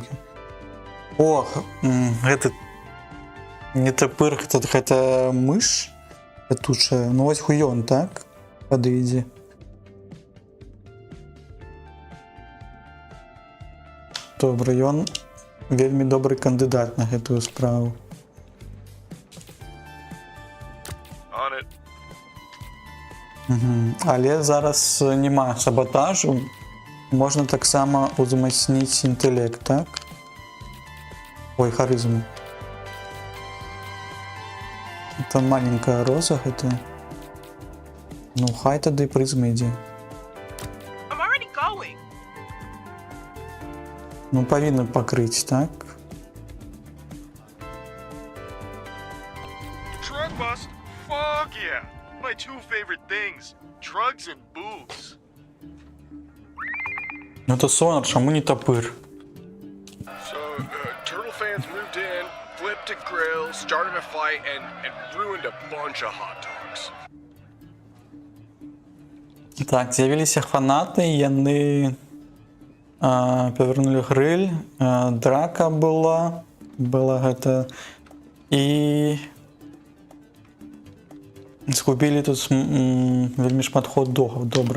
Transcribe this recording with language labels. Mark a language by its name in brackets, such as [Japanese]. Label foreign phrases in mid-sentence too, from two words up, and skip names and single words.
[Belarusian] О, гэта не тапыр, гэта мыш летучая. Ну вось хуён, так? Падыдзе. Добра, ён вельмі добры кандыдат на гэтую справу. [English] On it. [Belarusian] Але зараз няма саботажу. Можна таксама узмацніць інтэлект, так? Ой, харызму. [Russian] Это маленькая роза гэта. [Belarusian] Ну, хай тады прызма ідзе. [English] I'm already going. [Belarusian] Ну, павінна пакрыць, так? [English] Drug bust? Fuck yeah. My two favorite things. Drugs and booze. [Belarusian] Ну, то сонар, чаму не тапыр? [English] So, Turtle fans moved in, flipped a grill, started a fight, and ruined a bunch of hot dogs. [Belarusian] Так, з'явіліся фанаты, яны павярнулі грыль, драка была гэта, і згубілі тут вельмі шмат хот-догаў, добра.